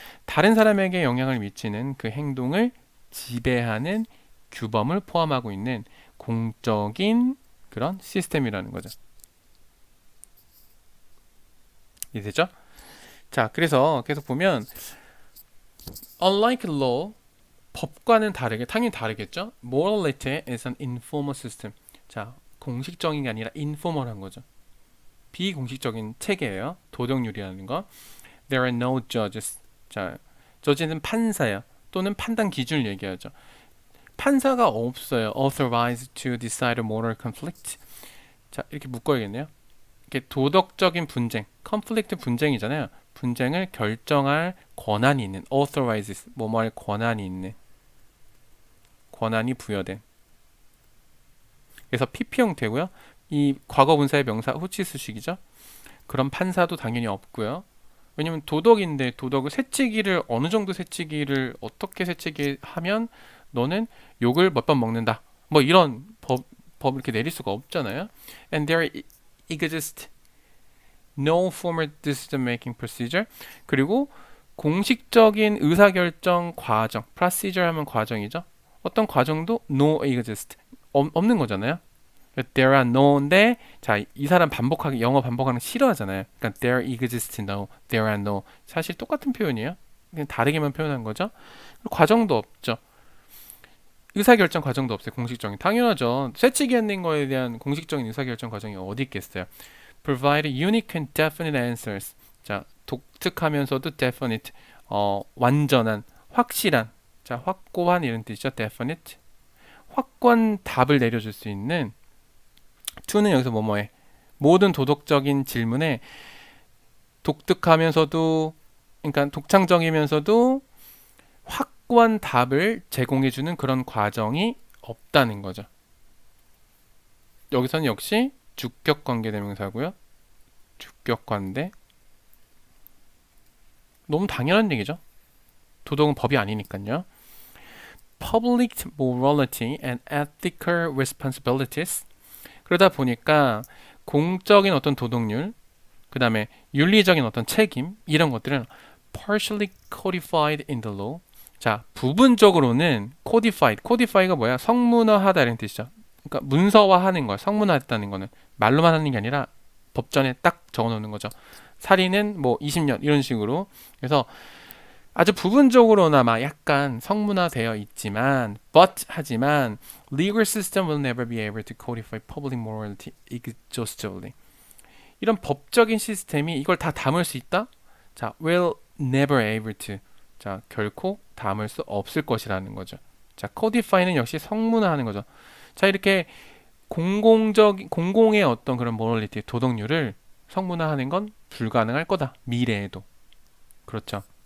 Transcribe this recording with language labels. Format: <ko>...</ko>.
<ko>다른 사람에게 영향을 미치는 그 행동을 지배하는 규범을 포함하고 있는 공적인 그런 시스템이라는 거죠. 이해되죠? 자, 그래서 계속 보면</ko> <en>unlike law,</en> <ko>법과는 다르게 당연히 다르겠죠.</ko> <en>morality is an informal system.</en> <ko>자, 공식적인 게 아니라 informal한 거죠. 비공식적인 체계예요. 도덕률이라는 거.</ko> <en>There are no judges.</en> <ko>자, 저지는 판사야. 또는 판단 기준을 얘기하죠. 판사가 없어요.</ko> <en>Authorized to decide a moral conflict.</en> <ko>자, 이렇게 묶어야겠네요. 이렇게 도덕적인 분쟁, conflict 분쟁이잖아요. 분쟁을 결정할 권한이 있는, authorizes, 뭐뭐할 권한이 있는, 권한이 부여된. 그래서 PP 형태고요. 이 과거 분사의 명사 후치수식이죠. 그런 판사도 당연히 없고요. 왜냐면 도덕인데 도덕을 새치기를 어느 정도 새치기를 어떻게 새치기하면 너는 욕을 몇 번 먹는다. 뭐 이런 법 이렇게 내릴 수가 없잖아요.</ko> <en>And there exists no formal decision making procedure.</en> <ko>그리고 공식적인 의사결정 과정, procedure 하면 과정이죠. 어떤 과정도</ko> <en>no exist</en> <ko>없는 거잖아요.</ko> <en>There are no</en> <ko>인데 자, 이 사람 반복하기 영어 반복하는 거 싫어하잖아요. 그러니까</ko> <en>there exists no, there are no.</en> <ko>사실 똑같은 표현이에요. 그냥 다르게만 표현한 거죠. 과정도 없죠. 의사결정 과정도 없어요. 공식적인. 당연하죠. 새치기 하는 거에 대한 공식적인 의사결정 과정이 어디 있겠어요.</ko> <en>Provide unique and definite answers.</en> <ko>자, 독특하면서도 definite, 완전한, 확실한, 자, 확고한 이런 뜻이죠.</ko> <en>definite.</en> <ko>확고한 답을 내려줄 수 있는 to는 여기서 뭐뭐해. 모든 도덕적인 질문에 독특하면서도 그러니까 독창적이면서도 확고한 답을 제공해주는 그런 과정이 없다는 거죠. 여기서는 역시 주격 관계대명사고요. 주격 관대. 너무 당연한 얘기죠. 도덕은 법이 아니니까요.</ko> <en>public morality and ethical responsibilities.</en> <ko>그러다 보니까 공적인 어떤 도덕률, 그 다음에 윤리적인 어떤 책임, 이런 것들은</ko> <en>partially codified in the law.</en> <ko>자, 부분적으로는 codified. codify가 뭐야? 성문화하다 이런 뜻이죠. 그러니까 문서화하는 거야. 성문화했다는 거는 말로만 하는 게 아니라 법전에 딱 적어놓는 거죠. 살인은 뭐 20년 이런 식으로. 그래서 아주 부분적으로나마 약간 성문화되어 있지만, 하지만</ko> <en>legal system will never be able to codify public morality exhaustively.</en> <ko>이런 법적인 시스템이 이걸 다 담을 수 있다?</ko> <en>자, will never able to.</en> <ko>자, 결코 담을 수 없을 것이라는 거죠. 자, codify는 역시 성문화하는 거죠. 자, 이렇게 공공의 어떤 그런 모럴리티, 도덕률을 성문화하는 건 불가능할 거다. 미래에도. 그렇죠.</ko>